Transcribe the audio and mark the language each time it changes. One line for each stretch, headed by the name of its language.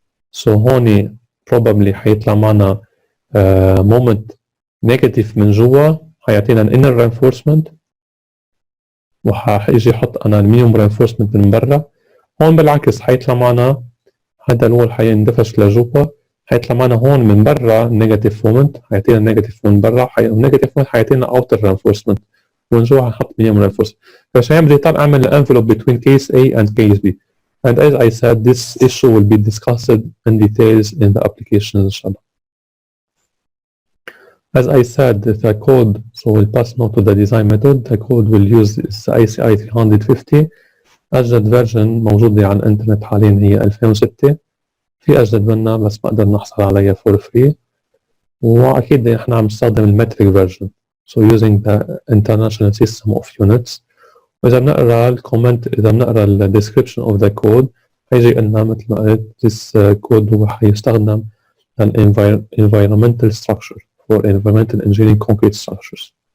Arabic: سو هون probably حيطلع معنا مومنت نيجاتيف من جوا، حيعطينا الانر رينفورسمنت، وحيجي يحط انا المينيمم رينفورسمنت من برا. هون بالعكس حيطلع معنا هذا الوول حيندفش لجوا، حيطلع معنا هون من برا نيجاتيف مومنت، حيعطينا نيجاتيف من برا، والنيجاتيف مومنت حيعطينا اوتر رينفورسمنت، ومن جوا حنحط مينيمم رينفورسمنت. فعشان بدي اعمل الانفلوب
English: between case A and case B. And as I said, this issue will be discussed in details in the application inshallah. As I said, the code, so we'll pass now to the design method. The code we'll use is ICI 350.
Arabic: أجدد فيرجن موجودة على الإنترنت حاليا هي 2006. في أجدد منها بس بقدر نحصل عليها
English: for free.
Arabic: وأكيد نحن عم نستخدم المتريك فيرجن.
English: So using the international system of units.
Arabic: وإذا بنقرأ الكومنت، إذا بنقرأ ال
English: description of the code هيجي لنا مثل ما قلت this code
Arabic: هو حيستخدم ال
English: environmental structure for environmental engineering concrete structures.